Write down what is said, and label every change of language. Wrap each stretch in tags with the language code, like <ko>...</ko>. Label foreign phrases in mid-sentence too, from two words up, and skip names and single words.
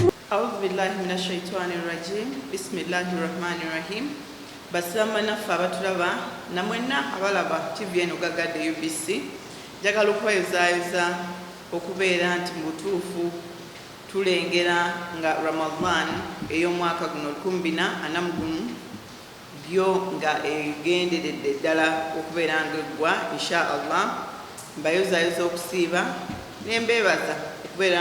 <ar>أعوذ بالله من الشيطان الرجيم بسم الله الرحمن الرحيم</ar> <lg>basama naffe abatulaba namwenna abalaba TV eno Gagadde UBC njagala okweyozayoza okubeera nti mu butuufu tulengera nga Ramadan ey'omwaka guno 2040 byo nga egenderedde ddala okubeera nga eggwa inshallah mbayozayoza okusiiba nembeebaza okubeera</lg>